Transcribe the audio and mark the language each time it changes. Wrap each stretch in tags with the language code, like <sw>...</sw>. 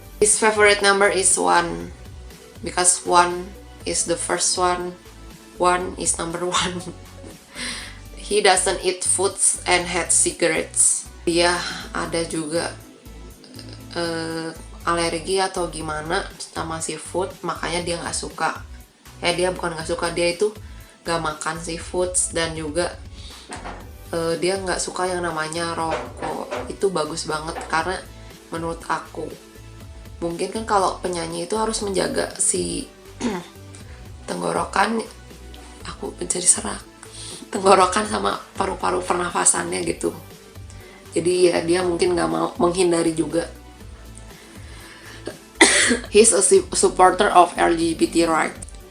<en>His favorite number is 1 because 1 is the first one is number 1. He doesn't eat foods and had cigarettes.</en> <id>Dia ada juga alergi atau gimana sama seafood, makanya dia nggak suka. Dia bukan nggak suka, dia itu nggak makan seafood. Dan juga dia nggak suka yang namanya rokok. Itu bagus banget karena menurut aku mungkin kan kalau penyanyi itu harus menjaga si tenggorokan, aku menjadi serak, tenggorokan sama paru-paru pernafasannya gitu. Jadi ya dia mungkin nggak mau, menghindari juga.</id> <en>He's a supporter of LGBT rights.</en>